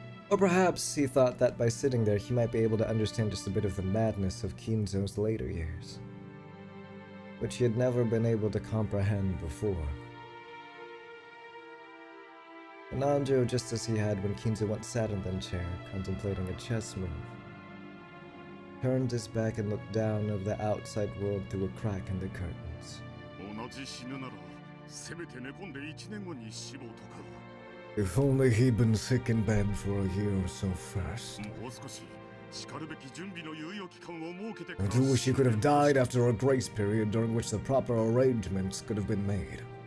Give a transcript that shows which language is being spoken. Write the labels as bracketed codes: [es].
[en] Or perhaps he thought that by sitting there he might be able to understand just a bit of the madness of Kinzo's later years, which he had never been able to comprehend before. Ananjo, just as he had when Kinzo once sat in that chair, contemplating a chess move, turned his back and looked down over the outside world through a crack in the curtains. [ja] 同じ死ぬならせめて寝込んで1年後に死亡とか [en] If only he'd been sick in bed for a year or so first. [ja] もう少ししかるべき準備の猶予期間を設けて [en] I do wish he could have died after a grace period during which the proper arrangements could have been made.